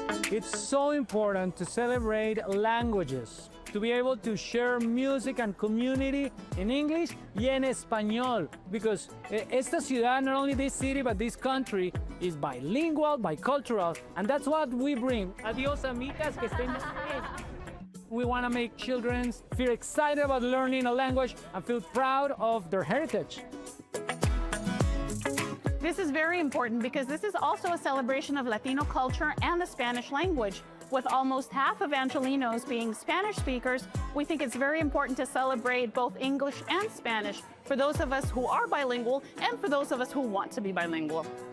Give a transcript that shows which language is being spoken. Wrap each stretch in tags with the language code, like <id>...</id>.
<en>It's so important to celebrate languages, to be able to share music and community in English</en> <es>y en español,</es> <en>because</en> <es>esta ciudad,</es> <en>not only this city, but this country is bilingual, bicultural, and that's what we bring.</en> <es>Adios, amigas, que estén bien.</es> <en>We want to make children feel excited about learning a language and feel proud of their heritage. This is very important because this is also a celebration of Latino culture and the Spanish language. With almost half of Angelinos being Spanish speakers, we think it's very important to celebrate both English and Spanish for those of us who are bilingual and for those of us who want to be bilingual.</en>